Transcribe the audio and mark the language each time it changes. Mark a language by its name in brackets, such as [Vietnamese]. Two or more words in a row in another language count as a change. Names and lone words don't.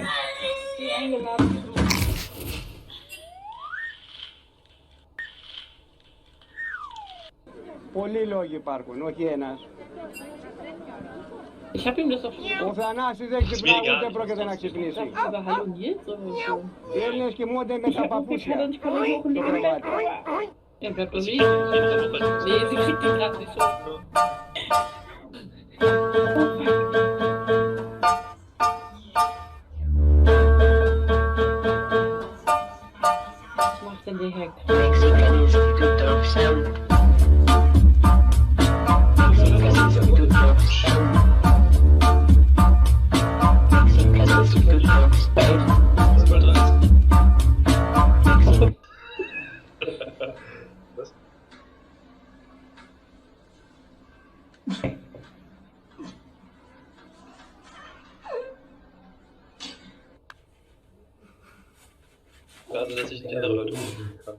[German] Bin eingeladen. [Greek] Πολλοί λόγοι υπάρχουν, όχι ένας. [German] Ich hab ihm das doch schon [Greek] Ο Θανάσης δεν ξυπνά, ούτε πρόκειται να ξυπνήσει. [German] Aber hallo Nils oder so? [Greek] Οι Έλληνες κοιμούνται με τα παπούτσια [German] Ich kann nicht [Greek] στο κρεβάτι. [German] Er bleibt doch liegen. Nee, sie kriegt ihn gerade nicht so. Was macht denn der Herr? Mexican Institute of Sound. Mexican Institute of Sound. Mexican Institute of Sound. Was war das? Was? Also, dass ich nicht andere Leute umbringen kann.